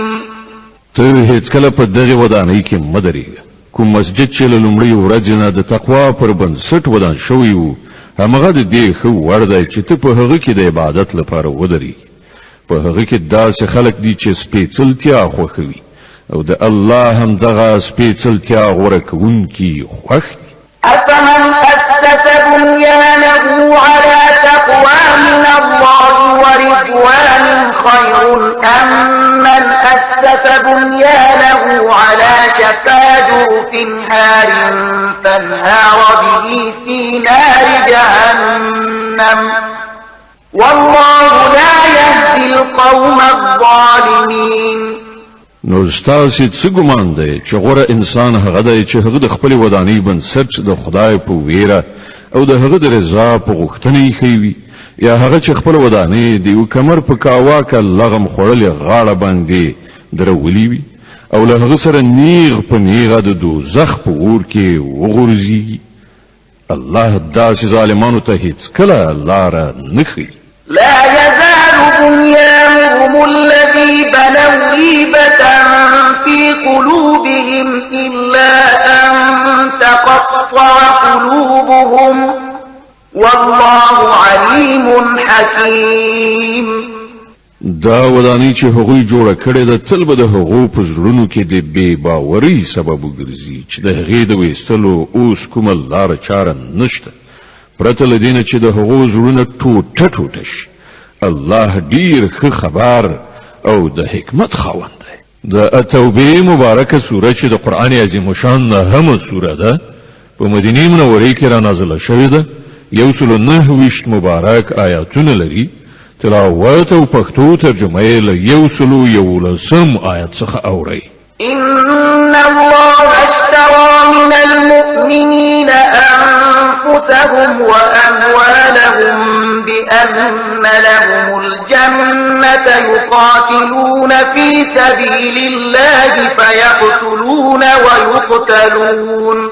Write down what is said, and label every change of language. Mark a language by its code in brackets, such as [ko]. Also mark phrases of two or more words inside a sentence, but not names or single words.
[ps] تر هیڅ کله په دغه ودانۍ کې مه درېږه. کوم مسجد چې له لومړۍ ورځې نه د تقوا پر بنسټ ودان شوی و همغه د دې ښه وړ دی چې ته په هغه کې د عبادت لپاره ودرېږي. په هغه کې داسې خلک دي چې سپېڅلتیا خوښوي او د الله همدغه سپېڅلتیا غوره کوونکي خوښ دي. [ar] أفمن أسس بنيانه على تقوى من الله ورضوان خير أم من أسس بنيانه على شفا جرف هار فانهار به في نار جهنم والله لا يهدي القوم الظالمين. [ps] نو ستاسې څه ګمان دی چې غوره انسان هغه دی چې هغه د خپلې ودانۍ بنسټ د خدای په ویره او د هغه د رضا په غوښتنه ایښی وي، یا هغه چې خپله ودانۍ د یو کمر په کاواکه لغم خوړلې غاړه باندې درولي وي او له هغه سره نیغ په نیغه د دوزخ په اور کې وغورځي. الله داسې ظالمانو ته هیڅکله لاره نه ښیي. [ar] لا يزال بنيانهم الذي بنوا ريبة في قلوبهم إلا أن تقطع قلوبهم والله عليم حكيم. [ps] دا ودانۍ چې هغوی جوړه کړې ده تل به د هغو په زړونو کې د بې باورۍ سبب وګرځي چې د هغې د ویستلو اوس کومه لاره چاره نشته پرته له دې نه چې د هغو زړونه ټوټه ټوټه شي. الله ډیر ښه خبر او د حکمت خاوند دی. د توبې مبارکه سوره چې د قرآن عظیم الشان 9مه سوره ده په مدینه منوره کې را نازله شوې ده 109 مبارک آیاتونه لري تلاوت او پښتو ترجمه یې له 111 آیت څخه اورئ. [ar] إن الله اشترى من المؤمنين أنفسهم وأموالهم بأن لهم الجنة يقاتلون في سبيل الله فيقتلون ويقتلون